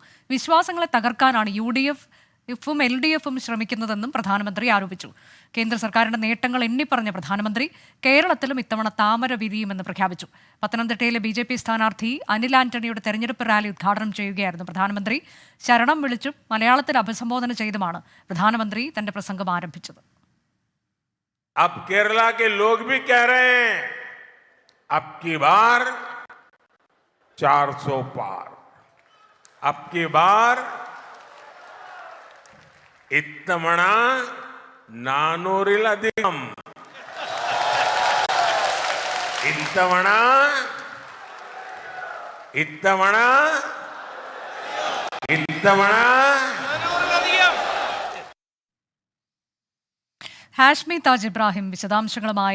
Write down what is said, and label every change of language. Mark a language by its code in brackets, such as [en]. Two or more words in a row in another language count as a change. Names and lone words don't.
[ml] വിശ്വാസങ്ങളെ തകർക്കാനാണ് UDF LDFും ശ്രമിക്കുന്നതെന്നും പ്രധാനമന്ത്രി ആരോപിച്ചു. കേന്ദ്ര സർക്കാരിന്റെ നേട്ടങ്ങൾ എണ്ണിപ്പറഞ്ഞ പ്രധാനമന്ത്രി കേരളത്തിലും ഇത്തവണ താമര വിരിയുമെന്ന് പ്രഖ്യാപിച്ചു. പത്തനംതിട്ടയിലെ BJP സ്ഥാനാർത്ഥി അനിൽ ആന്റണിയുടെ തെരഞ്ഞെടുപ്പ് റാലി ഉദ്ഘാടനം ചെയ്യുകയായിരുന്നു പ്രധാനമന്ത്രി. ശരണം വിളിച്ചും മലയാളത്തിൽ അഭിസംബോധന ചെയ്തുമാണ് പ്രധാനമന്ത്രി തന്റെ പ്രസംഗം ആരംഭിച്ചത്. [hi] अब केरला के लोग भी कह रहे हैं अब की बार 400 पार, अब की बार [ml] ഇത്തവണ 400-ലധികം, ഇത്തവണ ഹാഷ്മി താജ് ഇബ്രാഹിം വിശദാംശങ്ങളുമായി.